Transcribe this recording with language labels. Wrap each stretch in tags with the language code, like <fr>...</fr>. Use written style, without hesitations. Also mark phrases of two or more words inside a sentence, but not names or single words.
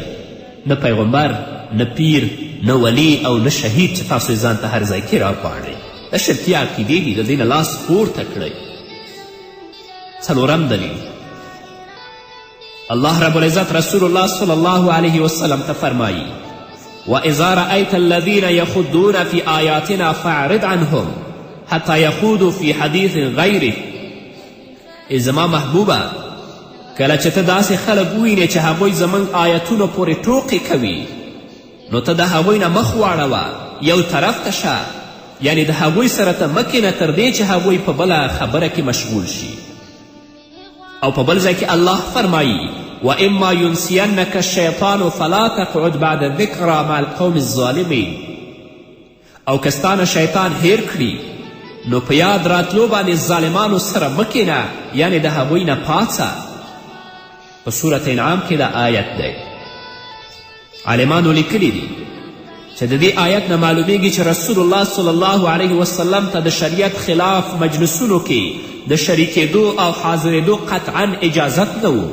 <ps>نه پیغمبر، نه پیر، نه ولی او نه شهید چې تاسو یې ځان ته هر ځای کې راپاڼئ. د شرکي عقیدې دي، د دې نه لاس پورته کړئ. څلورم دلیل، الله</ps> <ar>رب العزت</ar> <ps>رسول الله</ps> <ar>صلی الله علیه وسلم</ar> <ps>ته فرمایي</ps> <ar>وَإِذَا رَأَيْتَ الَّذِينَ يَخُضُّونَ فِي آيَاتِنَا فَأَعْرِضْ عَنْهُمْ حَتَّى يَخُوضُوا فِي حَدِيثٍ غَيْرِهِ.</ar> <ps>ای زما محبوبه کله چې ته داسې خلک ووینې چې هغوی زموږ آیتونو پورې ټوقې کوي نو ته د هغوی نه مخ واړوه، یو طرف ته شه، یعنی د هغوی سره ته مه کښېنه تر دې چې هغوی په بله خبره کې مشغول شي. او په بل ځای کې الله فرمایي</ps> <ar>وَإِمَّا يُنْسِيَنَّكَ الشَّيْطَانُ فَلَا تَقْعُدْ بَعْدَ الذِّكْرَى مَعَ الْقَوْمِ الظَّالِمِينَ.</ar> <ps>او که ستانه شیطان هیر کړي نو په یاد راتلو باندې ظالمانو سره مه کښېنه، یعنی د هغوی نه پاڅه. په صورت انعام کې دا آیت دی. عالمانو لیکلی دي چې د دې آیت نه معلومیږي چې رسول الله</ps> <ar>صلی الله علیه وسلم</ar> <ps>ته د شریعت خلاف مجلسونو کې د شریکېدو او حاضرېدو قطعا اجازت نه و.</ps>